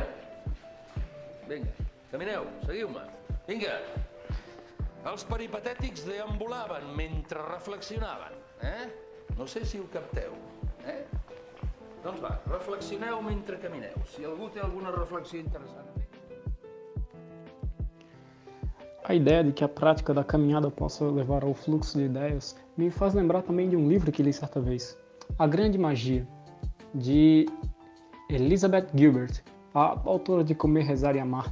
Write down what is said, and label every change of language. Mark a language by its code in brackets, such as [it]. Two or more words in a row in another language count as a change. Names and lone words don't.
[ca] Vinga, camineu, seguiu-me. Vinga! Els peripatètics deambulaven mentre reflexionaven, No sé si ho capteu, Doncs va, reflexioneu mentre camineu. Si algú té alguna reflexió interessant a fer... [pt] A ideia de que a prática da caminhada possa levar ao fluxo de ideias me faz lembrar também de um livro que li certa vez, A Grande Magia, de Elizabeth Gilbert, a autora de Comer, Rezar e Amar.